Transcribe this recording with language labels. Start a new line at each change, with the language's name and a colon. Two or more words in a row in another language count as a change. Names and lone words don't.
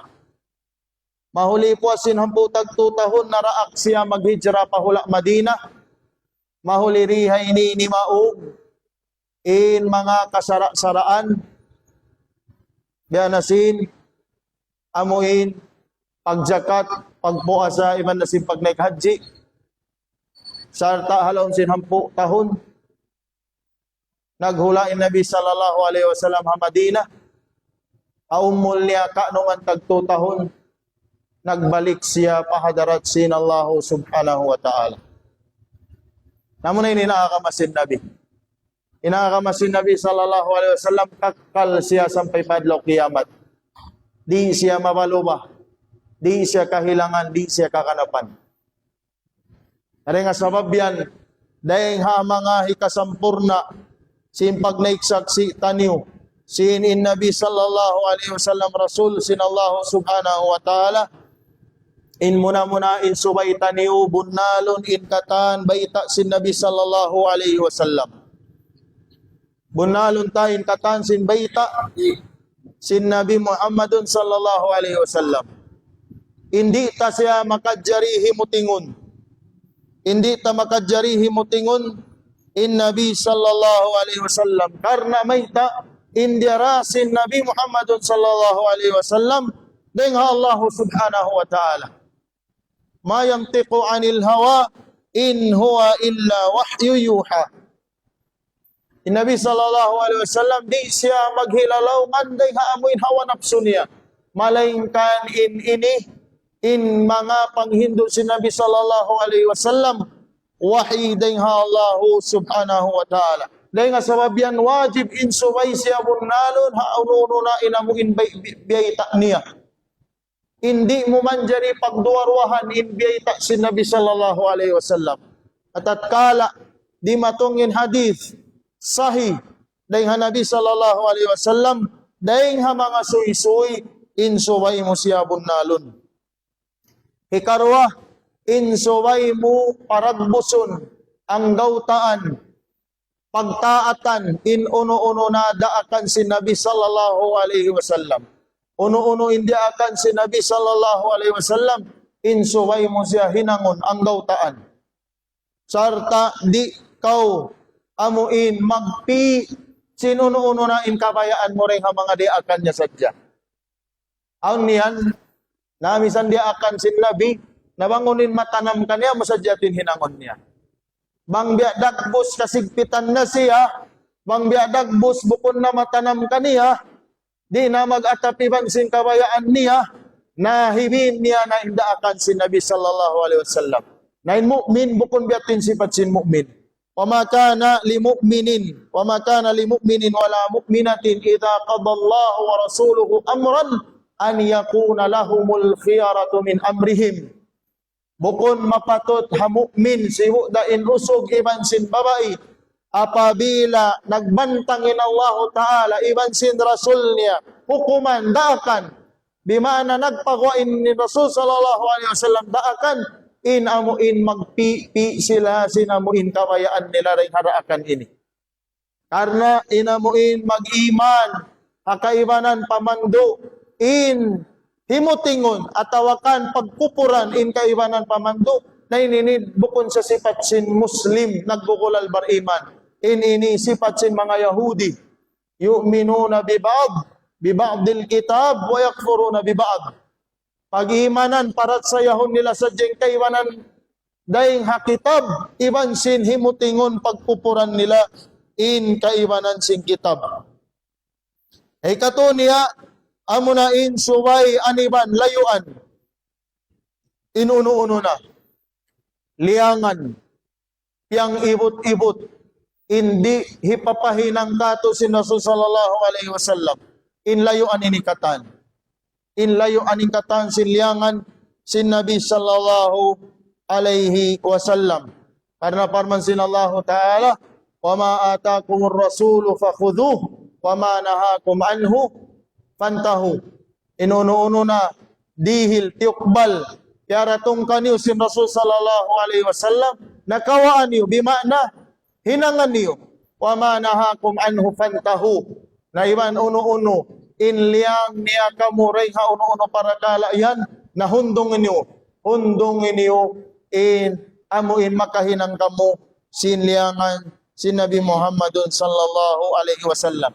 Tausug: Mahuli po sin hampu tagto tahon naraak siya maghijra pahula Madina. Mahuli rihay ni maug in mga kasara-saraan. Bianasin amuin pagjakat pagpuasa iban nasin pagnaik haji. Sarta halon sin hampu tahon naghulain Nabi
Arabic: صلى الله عليه وسلم
Tausug: ha Madinah Aumul niya kanungan tagtutahon, nagbalik siya pahadarat sin Allah
Arabic: سبحانه وتعالى.
Tausug: Namun na ini nakakamasin Nabi. Inakakamasin Nabi
Arabic: صلى الله عليه وسلم,
Tausug: kakal siya sampai padlok kiamat. Di siya mabalubah, di siya kahilangan, di siya kakanapan. Ari nga sabab yan, dahil ha mga hikasampurna, simpag na iksaksi taniw, sin in Nabi
Arabic: صلى الله عليه وسلم
Tausug: Rasul, sin Allah
Arabic: سبحانه وتعالى,
Tausug: in muna in subay taniw, bunalon in katan, baita sin Nabi
Arabic: صلى الله عليه وسلم.
Tausug: Bunalon tayin katan sin baita, sin Nabi Muhammadun
Arabic: صلى الله عليه وسلم.
Tausug: Hindi ta siya makadjarihi mutingon. Hindi ta makadjarihi mutingon in Nabi
Arabic: صلى الله عليه وسلم.
Tausug: Karena mayta indirasin Nabi Muhammadun
Arabic: صلى الله عليه وسلم
Tausug: dengan Allah
Arabic: سبحانه وتعالى. ما ينطق عن الهوى إن هو إلا وحي يوحى.
Tausug: Nabi
Arabic: صلى الله عليه وسلم
Tausug: di siya maghilalaw nganday haamuin hawa nafsu niya. Malaingkan in mga panghindo si Nabi
Arabic: صلى الله عليه وسلم
Tausug: wahi ding Allah
Arabic: سبحانه وتعالى.
Tausug: Dahil nga sabab yan wajib in subay siya bunalon haununo na inamuin biyayta niya. Hindi mo man jari pagduwarwahan in biyayta si Nabi
Arabic: صلى الله عليه وسلم.
Tausug: At kala di matungin
Arabic: حديث صحيح
Tausug: dahil Nabi
Arabic: صلى الله عليه وسلم
Tausug: dahil mga suy-suy in subay mo siya bunalon. Hikarwa in subay mo paragbuson ang gautaan pagtaatan in uno-uno na daakan si Nabi
Arabic: صلى الله عليه وسلم.
Tausug: Uno-uno hindi akan si Nabi
Arabic: صلى الله عليه وسلم
Tausug: in subay mo siya hinangon ang gautaan. Sarta di kau amuin magpi sinuno-uno na in kabayaan mo rin ang mga diakan niya sadya. Ang niyan, namisan diakan sin Nabi, nabangunin matanam kaniya, masadyatin hinangon niya. Bang biadagbos kasigpitan na siya, bang biadagbos bukon na matanam kaniya, di na mag-atapiban sin kabayaan niya, nahibin niya na indaakan sin Nabi
Arabic: صلى الله عليه وسلم.
Tausug: Na in mu'min, bukon biatin sifat sin mu'min.
Arabic: وَمَا كَانَ لِمُؤْمِنٍ وَلَا مُؤْمِنَةٍ إِذَا قَضَى اللَّهُ وَرَسُولُهُ أَمْرًا أَنْ يَكُونَ لَهُمُ الْخِيَرَةُ مِنْ أَمْرِهِمْ.
Tausug: Bukon mapatot ha mu'min si hudain usog iban sin babae apabila nagbantangin Allah Ta'ala iban sin Rasul niya hukuman daakan bimana nagpagwain ni Rasul
Arabic: صلى الله عليه وسلم
Tausug: daakan inamuin magpipi sila sinamuin kabayaan nila rin haraakan ini. Karena inamuin mag-iman, hakaibanan pamando, in himutingon, atawakan pagkupuran, in kaibanan pamando, na ininid bukon sa sifat sin Muslim, nagbukulal bar iman. In ini sifat sin mga Yahudi,
Arabic: يؤمنون ببعض الكتاب ويكفرون ببعض.
Tausug: Pag-imanan parat sa yahon nila sa kaiwanan daing hakitab iban sin himutingon pagpupuran nila in kaiwanan sin kitab. Ay kato niya amuna in subay aniban layuan inuno-uno na liangan piyang ibot-ibot hindi hipapahinang kato si Rasul
Arabic: صلى الله عليه وسلم
Tausug: in layuan inikatan. In layo aning katan silyangan sin Nabi
Arabic: صلى الله عليه وسلم.
Tausug: Karena firman sin Allah Ta'ala,
Arabic: "وما آتاكم الرسول فخذوه وما نهاكم عنه فانتهوا."
Tausug: Inuno-uno na dihil tiukbal yaratong kaniyo sin Rasul
Arabic: صلى الله عليه وسلم
Tausug: nakawaan niyo bimakna hinangan niyo
Arabic: وما نهاكم عنه فانتهوا.
Tausug: Na iban uno-uno inliang niya kamuray ha uno-uno para kalayan na hundongin niyo in amuin makahinang kamu sinliangan si Nabi Muhammadun
Arabic: صلى الله عليه وسلم.